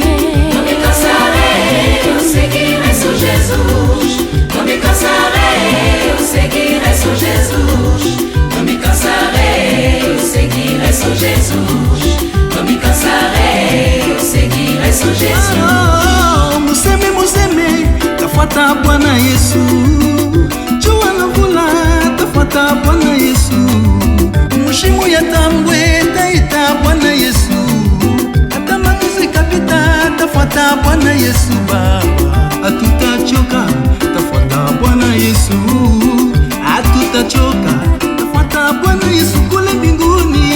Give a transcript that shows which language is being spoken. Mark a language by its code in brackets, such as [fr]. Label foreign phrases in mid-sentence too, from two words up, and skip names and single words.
[pt] não me cansarei eu seguirei só Jesus não me cansarei eu seguirei só Jesus não me cansarei eu seguirei só Jesus não me cansarei eu seguirei só Jesus [sw] museme tafuata Bwana Yesu, jua na vula tafuata Bwana Yesu, mushimu ya tambwe taita Bwana Yesu, hata makuzi kapita tafuata Bwana Yesu baba, hatutachoka tafuata Bwana Yesu, hatutachoka tafuata Bwana Yesu kule mbinguni,